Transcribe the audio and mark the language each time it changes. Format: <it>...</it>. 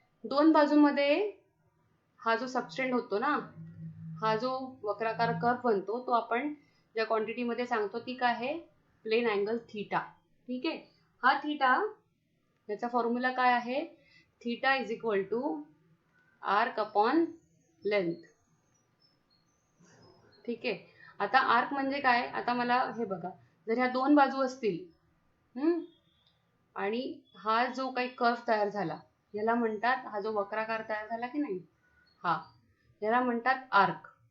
<mr>2 बाजूंमध्ये हा जो सबस्टेंड होतो ना, हा जो वक्राकार कर्व बनतो तो आपण ज्या क्वांटिटी मध्ये सांगतो ती काय आहे? Plain angle theta. ठीक आहे. हा थीटा, याचा फॉर्म्युला काय आहे?</mr> <en>Theta is equal to arc upon length.</en> <mr>ठीक आहे. आता आर्क म्हणजे काय? आता मला हे बघा, जर ह्या 2 बाजू असतील आणि हा जो काही कर्व तयार झाला याला म्हणतात, हा जो वक्राकार तयार झाला की नाही, हा याला म्हणतात आर्क.</mr>